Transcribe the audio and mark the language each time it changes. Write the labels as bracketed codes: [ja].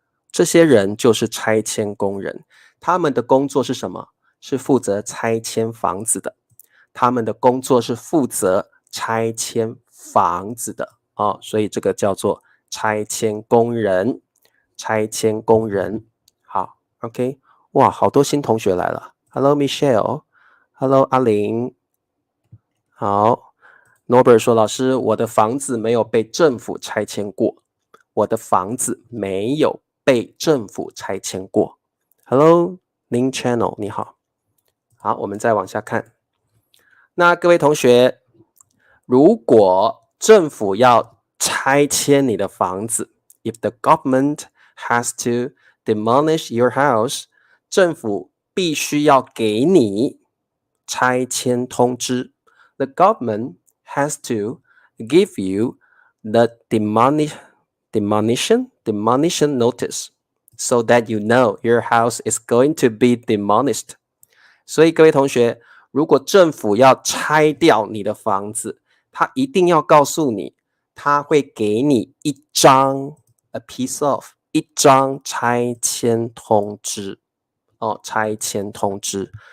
[zh] 这些人就是拆迁工人，他们的工作是什么？是负责拆迁房子的。他们的工作是负责拆迁房子的哦，所以这个叫做拆迁工人。拆迁工人，好 ，OK， 哇，好多新同学来了。 [en] Hello Michelle，Hello 阿玲，好。 [zh] Norbert 说：“老师，我的房子没有被政府拆迁过。我的房子没有被政府拆迁过。” [en] Hello， Ning Channel， 你好。 [zh] 好，我们再往下看。那各位同学，如果政府要拆迁你的房子 ， [en] if the government has to demolish your house， [zh] 政府必须要给你拆迁通知。 [en] The government has to give you the demolition notice so that you know your house is going to be demolished. [zh] 所以各位同学，如果政府要拆掉你的房子，他一定要告诉你，他会给你一张 [en] a piece of [zh] 一张拆迁通知哦，拆迁通知。